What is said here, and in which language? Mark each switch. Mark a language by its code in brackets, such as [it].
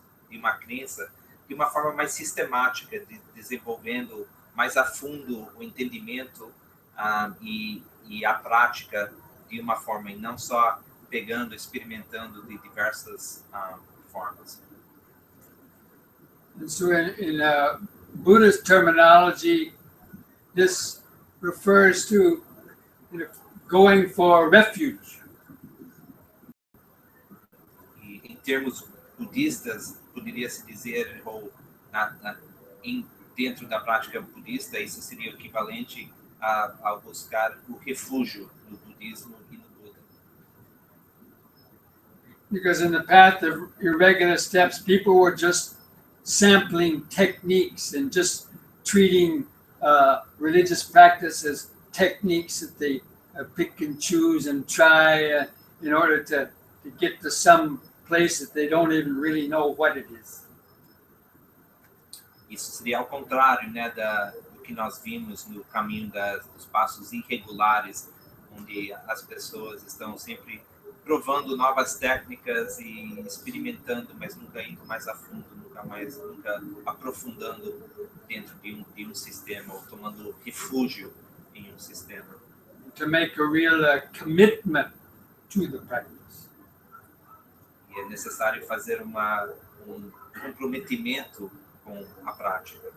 [pt] uma crença, de uma forma mais sistemática, desenvolvendo mais a fundo o entendimento e a prática de uma forma, e não só pegando, experimentando de diversas formas. [en] And so in Buddhist terminology, this refers to going for refuge. [pt] E em termos budistas, poderia-se dizer, ou dentro da prática budista, isso seria o equivalente a buscar o refúgio no budismo e no Buda. [en] Because in the path of irregular steps, people were just sampling techniques and just treating religious practice as techniques that they pick and choose and try in order to get to some place that they don't even really know what it is. [pt] Isso seria ao contrário, né, do que nós vimos no caminho dos passos irregulares, onde as pessoas estão sempre provando novas técnicas e experimentando, mas nunca indo mais a fundo, nunca aprofundando dentro de um sistema, ou tomando refúgio em um sistema. [en] To make a real commitment to the practice. [pt] E é necessário fazer um comprometimento com a prática.